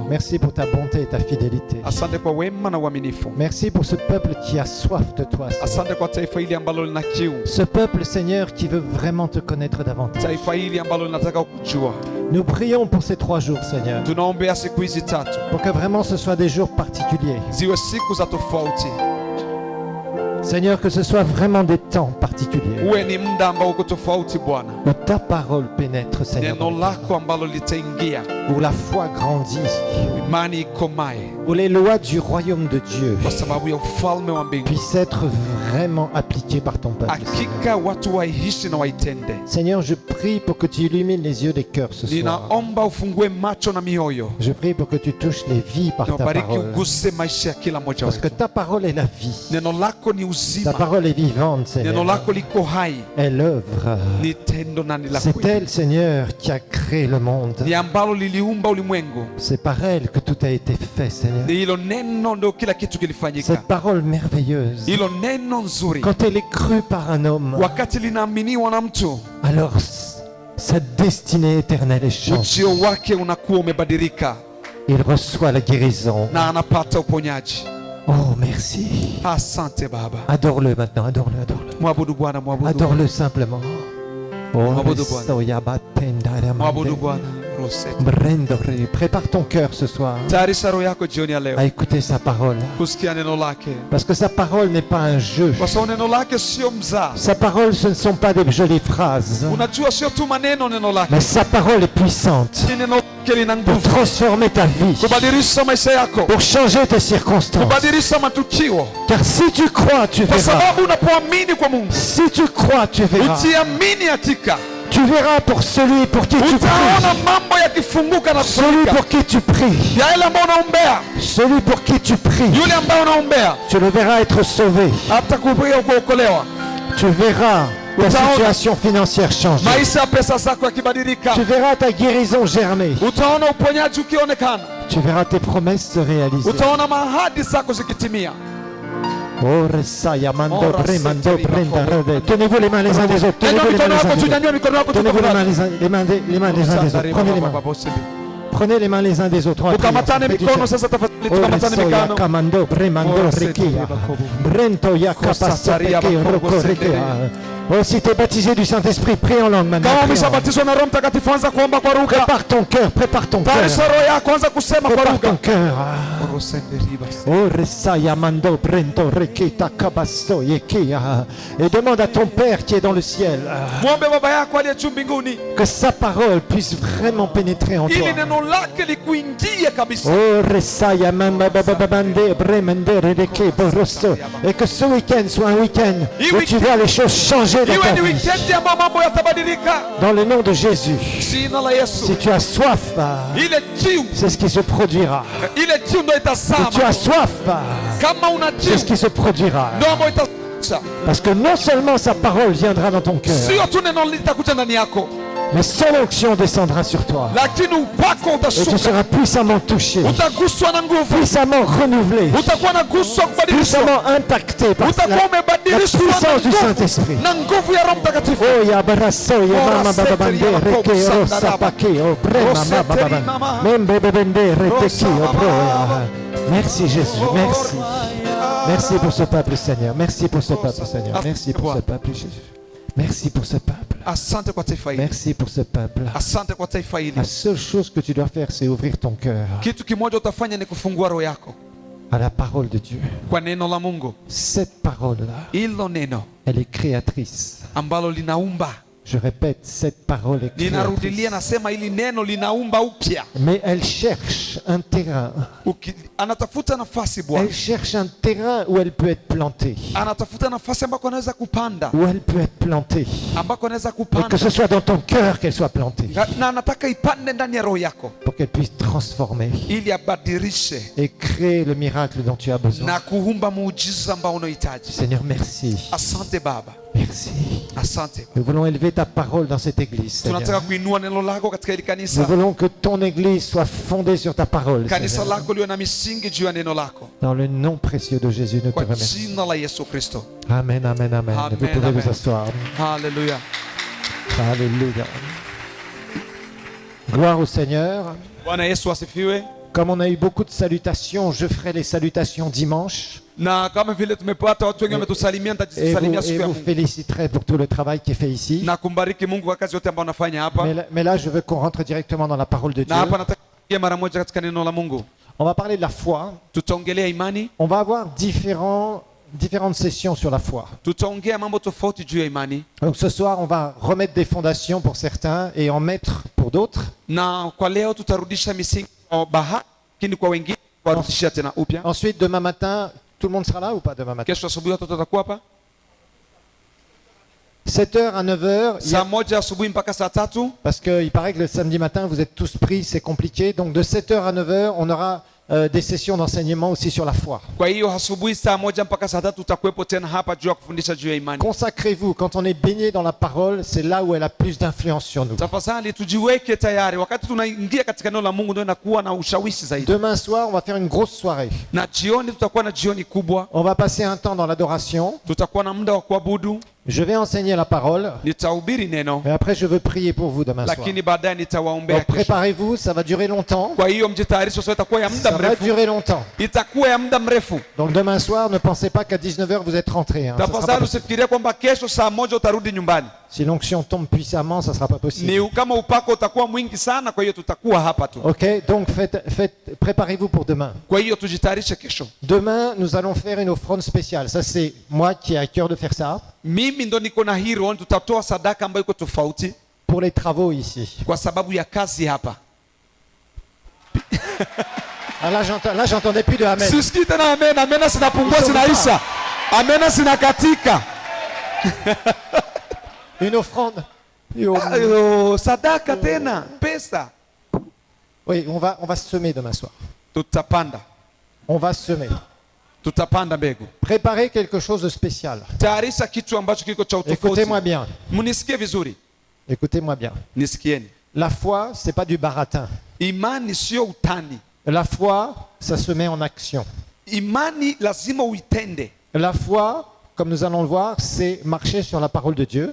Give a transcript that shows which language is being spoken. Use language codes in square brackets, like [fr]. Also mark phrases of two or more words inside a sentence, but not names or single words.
[fr] Merci pour ta bonté et ta fidélité. [sw] Asante kwa wema na uaminifu. [fr] Merci pour ce peuple qui a soif de toi, Seigneur. [sw] Asante kwa taifa hili ambalo lina kiu. [fr] Ce peuple, Seigneur, qui veut vraiment te connaître davantage. [sw] Taifa hili ambalo linataka kujua. [fr] Nous prions pour ces 3 jours, Seigneur, [sw] Tunaombea siku hizi tatu [fr] pour que vraiment ce soit des jours particuliers. [sw] ziwe siku za tofauti. [fr] Seigneur, que ce soit vraiment des temps particuliers [sw] Uwe ni muda ambao uko tofauti Bwana. [fr] où ta parole pénètre, Seigneur, [sw] Neno lako ambalo litaingia, [fr] où la foi grandit, [sw] imani ikomae, [fr] où les lois du royaume de Dieu [sw] kwa sababu ya ufalme wa mbingu. [fr] puissent être vraiment appliquées par ton peuple. Seigneur. [sw] Hakika watu waishi na waitende. [fr] Seigneur, je prie pour que tu illumines les yeux des cœurs ce soir. [sw] Ninaomba ufungue macho na mioyo. [fr] Je prie pour que tu touches les vies par ta [sw] Nabariki [fr] parole. [sw] uguse maisha ya kila mmoja [fr] Parce que [sw] wetu. [fr] ta parole est la vie. [sw] Neno lako ni [fr] Ta [sw] uzima. [fr] parole est vivante, [sw] Neno [fr] Seigneur. [sw] lako liko hai. [fr] Elle œuvre. [sw] Ni tendo na ni la [fr] C'est [sw] kweli. [fr] elle, Seigneur, qui a créé le monde. [sw] Ni ambalo liliumba ulimwengu. [fr] C'est par elle que tout a été fait, Seigneur. [sw] Ni hilo neno ndio kila kitu kilifanyika. [fr] Cette parole merveilleuse, [sw] Hilo neno nzuri [fr] quand elle est crue par un homme, [sw] wakati linaaminiwa na mtu, [fr] alors sa destinée éternelle est changée. [sw] ujio wake unakuwa umebadilika [fr] Il reçoit la guérison. [sw] na anapata uponyaji. [fr] Oh, merci. [sw] Asante Baba. [fr] Adore-le maintenant, adore-le, adore-le. [sw] Mwabudu Bwana, mwabudu. [fr] Adore-le simplement. Oh, [sw] Mwabudu Bwana. Soya Batenda Mwabudu Ramande. Bwana. Rosette. Brendore. [fr] Prépare ton cœur ce soir [sw] Tayarisha roho yako jioni ya leo [fr] à écouter sa parole. [sw] kusikia neno lake, [fr] Parce que sa parole n'est pas un jeu. [sw] kwa sababu neno lake sio mzaa. [fr] Sa parole, ce ne sont pas des jolies phrases. [sw] Unajua sio tu maneno, neno lake [fr] Mais sa parole est puissante [sw] ni neno lake lina [fr] pour [sw] nguvu [fr] transformer ta vie, [sw] kubadilisha maisha yako, [fr] pour changer tes circonstances. [sw] kubadilisha matukio, [fr] Car si tu crois, tu [sw] kwa [fr] verras. [sw] sababu unapoamini kwa Mungu, [fr] Si tu crois, tu verras. [sw] ukiamini hakika [fr] Tu verras pour celui pour qui tu [sw] utaona [fr] pries. [sw] mambo yakifunguka na [fr] Celui [sw] kufanyika. [fr] pour qui tu pries. [sw] Ya yule ambaye unaombea, [fr] Celui pour qui tu pries. [sw] yule ambaye unaombea [fr] Tu le verras être sauvé. [sw] hata kuokolewa. [fr] Tu verras ta [sw] Utaona [fr] situation financière changer. [sw] maisha ya pesa zako yakibadilika, [fr] Tu verras ta guérison germer. [sw] utaona uponyaji ukionekana, [fr] Tu verras tes promesses se réaliser. [sw] utaona mahadi zako zikitimia. Oh, Resaya, Mando, Ora, Bremando, Seteri, Brenda, Bakobo. Rede. [fr] Tenez-vous les mains les uns des autres. [sw] Nyanyua [fr] Tenez-vous les mains [sw] mikono [fr] les uns [sw] yako [fr] des [sw] tu, [fr] autres. [sw] nyanyua mikono yako tu [fr] Tenez-vous les mains [sw] tafadhali. [fr] les uns des autres. Prenez les mains. Prenez les mains les uns des autres. On va prier. [sw] Tukamatane mikono sasa tafadhali, tukamatane Oresoya, mikono. Kamando, Bremando, Ora, Rekia. Seteri, Bakobo. Brento, Kosasaria, Yakapasopeke, Bakobo, Rokorekea. [fr] Oh, si tu es baptisé du Saint-Esprit, prie en langue maintenant. [sw] Kama [fr] Prie en langue. [sw] umeshabatizwa na Roho Mtakatifu, anza kuomba kwa lugha. [fr] Prépare ton cœur, prépare ton cœur. [sw] Tayarisha roho yako, anza kusema kwa [fr] Prépare ton [sw] lugha. [fr] cœur. Orosenderibas. Oh, Resaya, Mando, Brento, Rekita, Kabaso, Yekia. Et demande à ton Père qui est dans le ciel [sw] Muombe baba yako aliye juu mbinguni [fr] que sa parole puisse vraiment pénétrer en toi. [sw] ili neno lake likuingie kabisa. Oh, Resaya, Mamba, Bababande, Bremende, Redeke, Borosto. [fr] Et que ce week-end soit un week-end où tu vois les choses changer dans [sw] Iwe [fr] ta [sw] ni [fr] vie. [sw] wikendi ambayo mambo yatabadilika. [fr] Dans le nom de Jésus. [sw] Jina la Yesu. [fr] Si tu as soif, [sw] Ile kiu, [fr] c'est ce qui se produira. [sw] ile kiu ndio [fr] Si [sw] itazama. [fr] tu as soif, [sw] Kama una [fr] c'est [sw] kiu [fr] ce qui se produira. [sw] ndio ambayo itazaa. [fr] Parce que non seulement sa parole viendra dans ton cœur, [sw] Sio tu neno litakuja ndani yako, [fr] mais son onction descendra sur toi. [sw] lakini upako [fr] Et tu [sw] utashuka. [fr] seras puissamment touché, [sw] Utaguswa na nguvu. [fr] puissamment renouvelé, [sw] Utakuwa na guswa kubadilishwa. [fr] puissamment impacté par [sw] Utakuwa [fr] la [sw] umebadilishwa [fr] puissance du [sw] na nguvu. [fr] Saint-Esprit. [sw] Na nguvu ya Roho Mtakatifu. Oh, ya barasso, ya mama bababande, reke, rosa, pake, oh, brema, bababande. Membe, bebende, reteki, oh, broya. [fr] Merci Jésus, merci. Merci pour ce peuple, Seigneur. Merci pour ce peuple, Seigneur. Merci pour ce peuple, Jésus. Merci pour ce peuple. [sw] Asante kwa taifa hili. [fr] Merci pour ce peuple. [sw] Asante kwa taifa hili. [fr] La seule chose que tu dois faire, c'est ouvrir ton cœur [sw] Kitu kimoja utafanya ni kufungua roho yako [fr] à la parole de Dieu. [sw] kwa neno la Mungu. [fr] Cette parole-là, [sw] Hilo neno [fr] elle est créatrice. [sw] ambalo linaumba. [fr] Je répète, cette parole est [sw] Ninarudilia, [fr] créatrice. [sw] nasema hili neno linaumba upya. [fr] Mais elle cherche un terrain. [sw] Anatafuta nafasi Bwana. [fr] Elle cherche un terrain où elle peut être plantée. [sw] Anatafuta nafasi ambako anaweza kupanda, [fr] Où elle peut être plantée. [sw] ambako anaweza [fr] Et que [sw] kupanda. [fr] ce soit dans ton cœur qu'elle soit plantée. [sw] Na anataka ipande ndani ya roho yako [fr] Pour qu'elle puisse transformer [sw] ili abadilishe [fr] et créer le miracle dont tu as besoin. [sw] na kuumba muujiza ambao unahitaji. [fr] Seigneur, merci. [sw] Asante Baba. [fr] Merci. [sw] Asante. [fr] Nous voulons élever ta parole dans cette église, Seigneur. [sw] Tunataka kuinua neno lako katika hili [fr] Nous [sw] kanisa. [fr] voulons que ton église soit fondée sur ta parole, [sw] Kanisa [fr] Seigneur. [sw] lako liwe na misingi juu ya neno lako. [fr] Dans le nom précieux de Jésus, nous te [sw] Kwa [fr] remercions. [sw] jina la Yesu Kristo. [fr] Amen, amen, amen. [sw] Amen, [fr] Vous pouvez [sw] amen. [fr] vous asseoir. [sw] Haleluya. [fr] Alléluia. Gloire au Seigneur. [sw] Bwana Yesu asifiwe. [fr] Comme on a eu beaucoup de salutations, je ferai les salutations dimanche. [sw] Na kama vile tumepata watu wengi wametusalimia, [fr] Et [sw] nitajisalimia siku ya [fr] vous [sw] Mungu. [fr] féliciterez pour tout le travail qui est fait ici. [sw] Na kumbariki Mungu kwa kazi yote ambayo unafanya hapa. [fr] Mais là, je veux qu'on rentre directement dans la parole de Dieu. [sw] Na hapa nataka kuingia mara moja katika neno la Mungu. [fr] On va parler de la foi. [sw] Tutaongelea imani, [fr] On va avoir différentes sessions sur la foi. [sw] tutaongea mambo tofauti juu ya imani. [fr] Donc ce soir, on va remettre des fondations pour certains et en mettre pour d'autres. [sw] Na kwa leo tutarudisha misingi kwa baadhi, lakini kwa wengine warudishia tena upya. [fr] Ensuite, demain matin, tout le monde sera là ou pas demain matin? [sw] Kesho asubuhi watoto watakuwa hapa [fr] 7h à 9h. [sw] saa moja asubuhi mpaka saa 3. [fr] Parce qu'il paraît que le samedi matin, vous êtes tous pris, c'est compliqué. Donc de 7h à 9h, on aura des sessions d'enseignement aussi sur la foi. [sw] Kwa hiyo asubuhi saa moja mpaka saa 3 tutakuwepo tena hapa juu ya kufundisha juu ya imani. [fr] Consacrez-vous. Quand on est baigné dans la parole, c'est là où elle a plus d'influence sur nous. [sw] Tafadhali tujiweke tayari, wakati tunaingia katika neno la Mungu ndio inakuwa na ushawishi zaidi. [fr] Demain soir, on va faire une grosse soirée. [sw] Na jioni tutakuwa na jioni kubwa, [fr] On va passer un temps dans l'adoration. [sw] tutakuwa na muda wa kuabudu, [fr] Je vais enseigner la parole. [sw] nitahubiri neno, [fr] Et après, je veux prier pour vous demain soir. [sw] lakini baadaye nitawaombea [fr] Donc [sw] kesho. [fr] préparez-vous, ça va durer longtemps. [sw] Kwa hiyo mjitayarishe, sio itakuwa ya muda [fr] Ça va [sw] mrefu, [fr] durer longtemps. [sw] itakuwa ya muda mrefu. [fr] Donc demain soir, ne pensez pas qu'à 19h vous êtes rentrés. Hein. Ça sera pas [sw] Tafadhali [fr] possible. [sw] usifikirie kwamba kesho saa moja utarudi nyumbani. [fr] Si l'onction tombe puissamment, ça sera pas possible. [sw] Ni kama upako utakuwa mwingi sana, kwa hiyo tutakuwa hapa tu. [fr] Ok, donc préparez-vous pour demain. [sw] Kwa hiyo tujitayarishe kesho. [fr] Demain, nous allons faire une offrande spéciale. Ça, c'est moi qui ai à cœur de faire ça [sw] Mimi ndo niko na hilo, tutatoa sadaka ambayo iko tofauti [fr] pour les travaux ici. [sw] kwa sababu ya kazi hapa. [fr] Ah, là, j'entendais plus de amen. [sw] Sisikii tena amen, amena zinapungua [fr] Ils sont [sw] zinaisha, amena zinakatika. [fr] Une offrande. Yo. [sw] Sadaka tena, pesa. [fr] Oui, on va semer demain soir. [sw] Tutapanda, [fr] On va semer. [sw] tutapanda mbegu. [fr] Préparez quelque chose de spécial. [sw] Tayarisha kitu ambacho kiko cha utofauti. [fr] Écoutez-moi bien. [sw] Mnisikie vizuri, [fr] Écoutez-moi bien. [sw] nisikieni. [fr] La foi, c'est pas du baratin. [sw] Imani sio utani. [fr] La foi, ça se met en action. [sw] Imani lazima uitende. [fr] La foi, comme nous allons le voir, c'est marcher sur la parole de Dieu.